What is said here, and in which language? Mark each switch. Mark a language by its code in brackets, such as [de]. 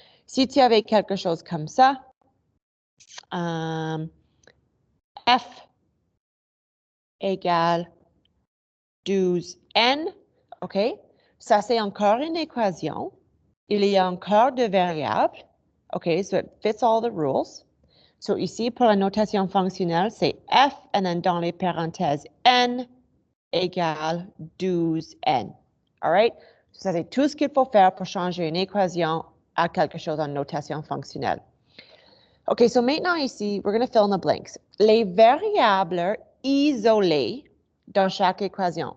[fr] Si tu avais quelque chose comme ça, F égale 12n, OK? Ça, c'est encore une équation. Il y a encore deux variables. [en] OK, so it fits all the rules. [fr] So ici, pour la notation fonctionnelle, c'est f, et then dans les parenthèses, n égale 12n. [en] All right? [fr] Ça, c'est tout ce qu'il faut faire pour changer une équation à quelque chose en notation fonctionnelle. [en] OK, so [fr] maintenant ici, [en] we're going to fill in the blanks. [fr] Les variables isolées dans chaque équation.